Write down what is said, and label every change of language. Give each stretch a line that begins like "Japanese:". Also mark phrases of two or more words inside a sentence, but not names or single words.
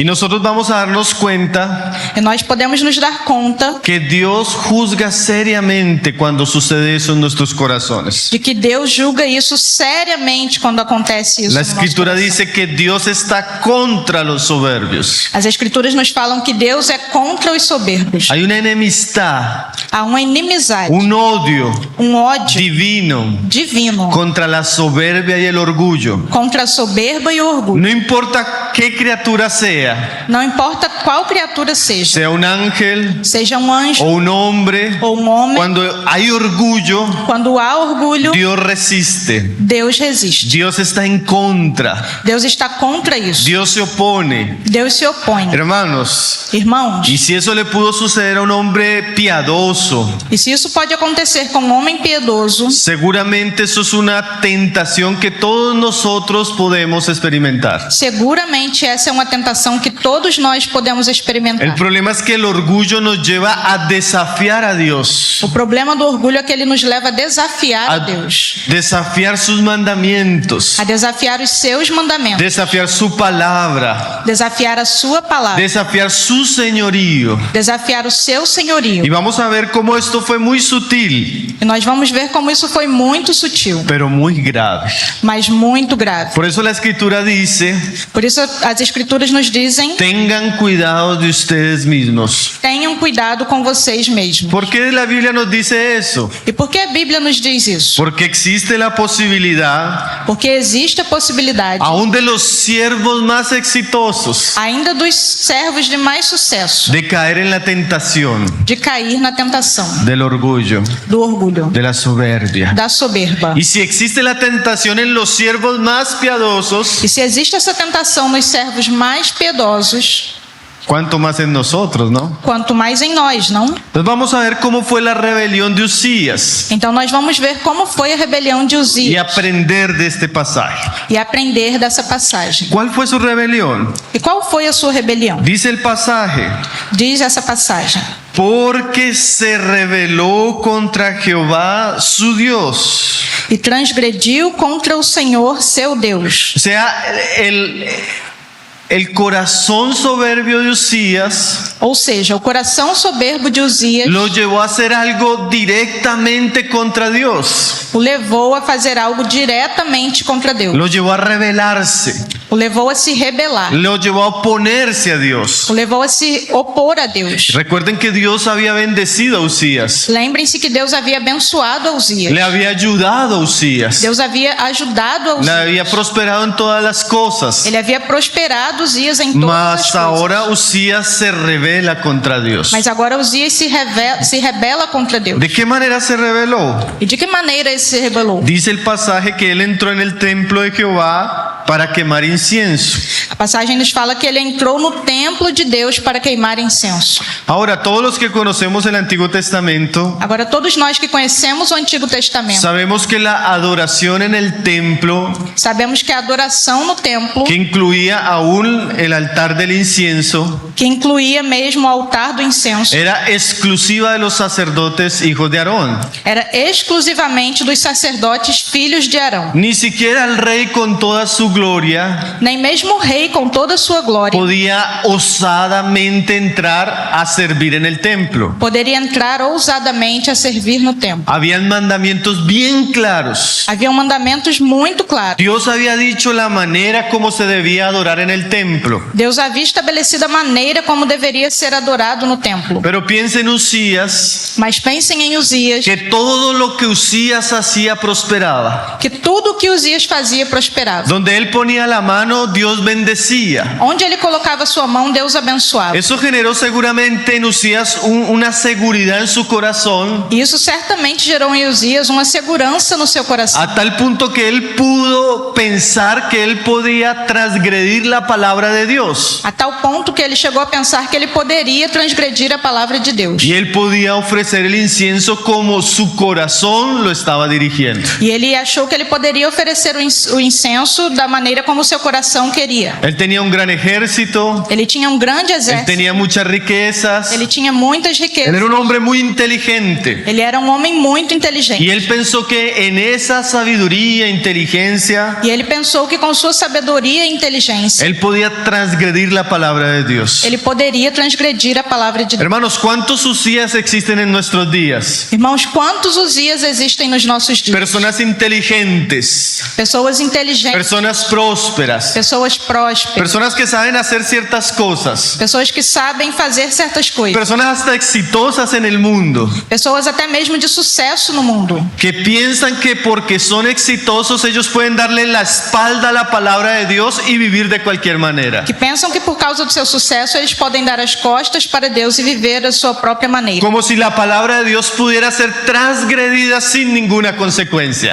Spanish: Y nosotros vamos a darnos cuenta
Portuguese: E nós podemos nos dar conta
Spanish: que Dios juzga seriamente cuando sucede eso en nuestros corazones.
Portuguese: de que Deus julga isso seriamente quando acontece isso
Spanish: La
Portuguese: no nosso
Spanish: escritura
Portuguese: coração.
Spanish: dice que Dios está contra los soberbios.
Portuguese: As escrituras nos falam que Deus é contra os soberbos.
Spanish: Hay una enemistad,
Portuguese: Há uma inimizade,
Spanish: un odio
Portuguese: um ódio
Spanish: divino
Portuguese: divino
Spanish: contra la soberbia y el orgullo.
Portuguese: contra a soberba e o orgulho.
Spanish: No importa qué criatura sea,
Portuguese: Não importa qual criatura seja,
Spanish: sea un ángel
Portuguese: seja um anjo
Spanish: o un hombre,
Portuguese: ou um homem,
Spanish: cuando hay orgullo,
Portuguese: quando há orgulho,
Spanish: Dios resiste.
Portuguese: Deus resiste.
Spanish: Dios está en contra.
Portuguese: Deus está contra isso.
Spanish: Dios se opone.
Portuguese: Deus se opõe.
Spanish: Hermanos,
Portuguese: Irmãos,
Spanish: y si eso le pudo suceder a un hombre piadoso,
Portuguese: e se isso pode acontecer com um homem piedoso,
Spanish: seguramente eso es una tentación que todos nosotros podemos experimentar.
Portuguese: seguramente essa é uma tentação que todos nós podemos
Spanish: El
Portuguese: experimentar.
Spanish: problema es que el orgullo nos lleva a desafiar a Dios,
Portuguese: O problema do orgulho é que ele nos leva a desafiar a Deus,
Spanish: desafiar sus mandamientos,
Portuguese: a desafiar os seus mandamentos,
Spanish: desafiar su palabra,
Portuguese: desafiar a sua palavra,
Spanish: desafiar su señorío.
Portuguese: desafiar o seu
Spanish: Y
Portuguese: senhorio.
Spanish: vamos a ver cómo esto fue muy sutil,
Portuguese: E nós vamos ver como isso foi muito sutil,
Spanish: pero muy grave.
Portuguese: mas muito grave.
Spanish: Por eso la escritura dice:
Portuguese: Por isso as escrituras nos dizem:
Spanish: tengan cuidado de ustedes mismos.
Portuguese: tenham cuidado com vocês mesmos.
Spanish: ¿Por qué la Biblia nos dice eso?
Portuguese: E por que a Bíblia nos diz isso?
Spanish: Porque existe la posibilidad,
Portuguese: Porque existe a possibilidade,
Spanish: aún de los siervos más exitosos,
Portuguese: ainda dos servos de mais sucesso,
Spanish: de caer en la tentación
Portuguese: de cair na tentação
Spanish: del orgullo,
Portuguese: do orgulho,
Spanish: de la soberbia.
Portuguese: da soberba.
Spanish: Y si existe la tentación en los siervos más piadosos,
Portuguese: E se existe essa tentação nos servos mais piedosos,
Spanish: ¿cuánto más en nosotros, no?
Portuguese: quanto mais em nós, não?
Spanish: Entonces vamos a ver cómo fue la rebelión de Usías
Portuguese: Então nós vamos ver como foi a rebelião de
Spanish: y
Portuguese: Uzias
Spanish: aprender de este pasaje.
Portuguese: e aprender dessa passagem.
Spanish: ¿Cuál fue su rebelión?
Portuguese: E qual foi a sua rebelião?
Spanish: Dice el pasaje:
Portuguese: Diz essa passagem:
Spanish: porque se rebeló contra Jehová su Dios.
Portuguese: e transgrediu contra o Senhor seu Deus.
Spanish: O sea, el corazón soberbio de Usías
Portuguese: Ou seja, o coração soberbo de Uzias
Spanish: lo llevó a hacer algo directamente contra Dios.
Portuguese: o levou a fazer algo diretamente contra Deus.
Spanish: Lo llevó a rebelarse.
Portuguese: O levou a se rebelar.
Spanish: Lo llevó a oponerse a Dios.
Portuguese: O levou a se opor a Deus.
Spanish: Recuerden que Dios había bendecido a Usías.
Portuguese: Lembrem-se que Deus havia abençoado a Uzias.
Spanish: Le había ayudado a Usías.
Portuguese: Deus havia ajudado a
Spanish: Le
Portuguese: Uzias.
Spanish: había prosperado en todas las cosas.
Portuguese: Ele havia prosperado Uzias em todas as
Spanish: Mas
Portuguese: coisas.
Spanish: ahora Usías se revela contra Dios.
Portuguese: Mas agora Uzias se rebela contra Deus.
Spanish: ¿De qué manera se rebeló?
Portuguese: E de que maneira ele se rebelou?
Spanish: Dice el pasaje que él entró en el templo de Jehová para quemar incienso.
Portuguese: A passagem nos fala que ele entrou no templo de Deus para queimar incenso.
Spanish: Ahora, todos los que conocemos el Antiguo Testamento,
Portuguese: Agora, todos nós que conhecemos o Antigo Testamento,
Spanish: sabemos que la adoración en el templo,
Portuguese: sabemos que a adoração no templo,
Spanish: que incluía aún el altar del incienso,
Portuguese: que incluía mesmo o altar do incenso,
Spanish: era exclusiva de los sacerdotes hijos de Aarón.
Portuguese: era exclusivamente dos sacerdotes filhos de Arão.
Spanish: Ni siquiera el rey con toda su gloria
Portuguese: Nem mesmo o rei, com toda a sua glória,
Spanish: podía osadamente entrar a servir en el templo.
Portuguese: poderia entrar ousadamente a servir no templo.
Spanish: Habían mandamientos bien claros.
Portuguese: Haviam mandamentos muito claros.
Spanish: Dios había dicho la manera como se debía adorar en el templo.
Portuguese: Deus havia estabelecido a maneira como deveria ser adorado no templo.
Spanish: Pero piensa en Usías,
Portuguese: Mas pensem em Uzias,
Spanish: que todo lo que Usías hacía prosperaba.
Portuguese: que tudo o que Uzias fazia prosperava.
Spanish: Donde él ponía la mano, Dios bendecía.
Portuguese: Onde ele colocava sua mão, Deus abençoava.
Spanish: Eso generó seguramente en Usías una seguridad en su corazón,
Portuguese: E isso certamente gerou em Uzias uma segurança no seu coração,
Spanish: a tal punto que él pudo pensar que él podía transgredir la palabra de Dios.
Portuguese: a tal ponto que ele chegou a pensar que ele poderia transgredir a palavra de Deus.
Spanish: Y él podía ofrecer el incienso como su corazón lo estaba dirigiendo.
Portuguese: E ele achou que ele poderia oferecer o incenso da maneira como o seu coração queria.
Spanish: Él tenía un gran ejército,
Portuguese: Ele tinha um grande
Spanish: él
Portuguese: exército,
Spanish: tenía muchas riquezas,
Portuguese: ele tinha muitas
Spanish: él
Portuguese: riquezas,
Spanish: era un hombre muy inteligente.
Portuguese: ele era um homem muito inteligente.
Spanish: Y él pensó que en esa sabiduría, inteligencia,
Portuguese: E ele pensou que com sua sabedoria e inteligência,
Spanish: él podía transgredir la palabra de Dios.
Portuguese: ele poderia transgredir a palavra de Deus.
Spanish: Hermanos, ¿cuántos Usías existen en nuestros días?
Portuguese: Irmãos, quantos Uzias existem nos nossos dias?
Spanish: Personas inteligentes,
Portuguese: Pessoas inteligentes,
Spanish: personas prósperas,
Portuguese: pessoas prósperas,
Spanish: personas que saben hacer ciertas cosas,
Portuguese: pessoas que sabem fazer certas coisas,
Spanish: personas hasta exitosas en el mundo,
Portuguese: pessoas até mesmo de sucesso no mundo,
Spanish: que piensan que porque son exitosos ellos pueden darle la espalda a la palabra de Dios y vivir de cualquier manera.
Portuguese: que pensam que por causa do seu sucesso eles podem dar as costas para Deus e viver a sua própria maneira.
Spanish: Como si la palabra de Dios pudiera ser transgredida sin ninguna consecuencia.